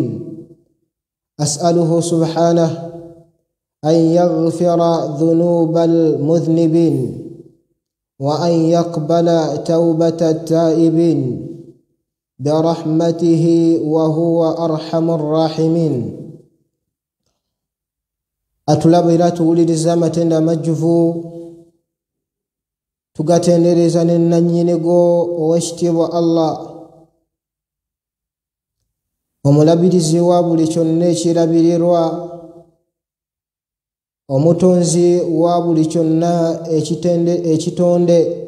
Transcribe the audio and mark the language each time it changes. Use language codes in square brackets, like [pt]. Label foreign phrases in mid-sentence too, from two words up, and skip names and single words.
[ar] أسأله سبحانه أن يغفر ذنوب المذنبين وأن يقبل توبة التائبين برحمته وهو أرحم الراحمين. [lg] atulabira tuwuliriza amatenda amajjuvu, tugatendereza ne nannyinigo ow'ekitiibwa Allah, omulabirizi wa buli kyonna ekirabirirwa, omutonzi wa buli kyonna ekitonde.